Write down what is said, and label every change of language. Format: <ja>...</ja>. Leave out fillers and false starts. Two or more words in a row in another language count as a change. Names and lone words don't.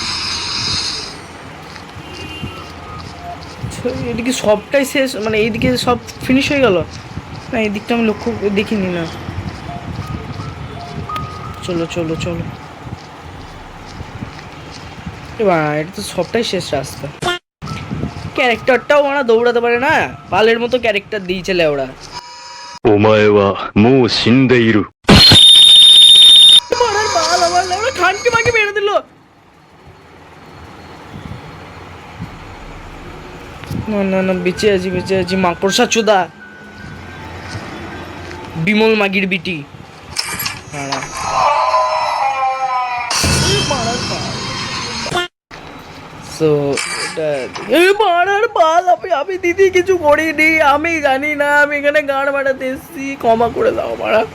<bn>এদিকে সবটাই শেষ, মানে এইদিকে সব ফিনিশ হয়ে গেল না? এই দিকটা আমি লক্ষ্য দেখিনি না। চলো চলো চলো, এবার এটা তো সবটাই শেষ রাস্তা। ক্যারেক্টারটাও ওরা দৌড়াতে পারে না, পালের মতো ক্যারেক্টার দিয়েছে লেওড়া।</bn> <ja>お前はもう死んでいる。</ja> <bn>পাড়ার পাল আমার লেওড়া, খানকে মাকে মেরে দিল। না না না, বেঁচে আছি মাকড়সা চোদা, বিমল মাগির বিটি। সো আমি দিদি কিছু করিনি, আমি জানি না, আমি এখানে গান বাড়াতে এসেছি, ক্ষমা করে দাও মারা।</bn>